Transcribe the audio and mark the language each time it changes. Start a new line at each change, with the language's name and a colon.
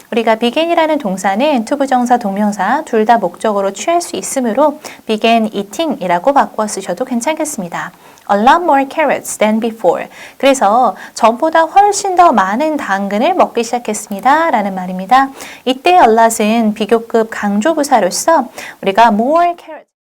Korean: 우리가 began이라는 동사는 투부정사, 동명사 둘 다 목적으로 취할 수 있으므로 began eating이라고 바꿔 쓰셔도 괜찮겠습니다.
English: A lot more carrots than before.
Korean: 그래서 전보다 훨씬 더 많은 당근을 먹기 시작했습니다. 라는 말입니다. 이때 a lot은 비교급 강조부사로서 우리가 more carrots